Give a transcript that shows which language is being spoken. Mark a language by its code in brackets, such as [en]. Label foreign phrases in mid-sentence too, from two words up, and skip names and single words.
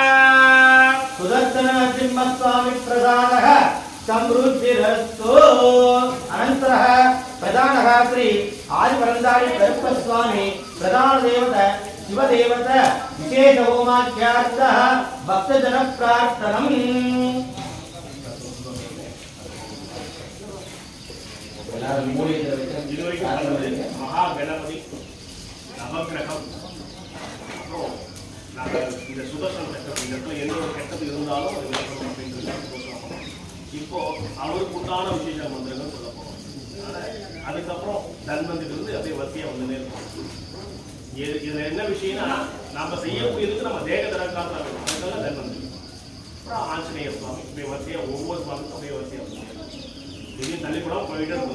[sa] सुदर्शन नरसिंहस्वामी प्रधानः समृद्धिरस्तु अनन्तरः प्रधानः श्री आदिपरन्दारि कल्पस्वामी प्रधानदेवता शिवदेवता विशेष होमाख्यार्थः भक्तजन प्रार्थनम् [ta] महागणपति नवग्रகம் நாங்கள் இந்த சுதர்சன சக்கரம் இந்த இடத்துல எந்த ஒரு கெட்டது இருந்தாலும் அது விளக்கணும் அப்படின்றது இப்போ அவருக்கு உண்டான விசேஷ மந்திரங்கள் சொல்ல போகிறோம். அதுக்கப்புறம் தன்வந்திலிருந்து அப்படியே வரிசையாக வந்துட்டே இருக்கும். இதில் என்ன விஷயம்னா நம்ம செய்யக்கூடியதுக்கு நம்ம தேக தரக்காக அதுக்காக தன்வந்தி, அப்புறம் ஆஞ்சநேய சுவாமி இப்படி வரிசையாக ஒவ்வொரு சுவாமிக்கும் அப்படியே வரிசையாக வந்து இதையும் தள்ளிப்படாமல் போயிட்டே இருக்கும்.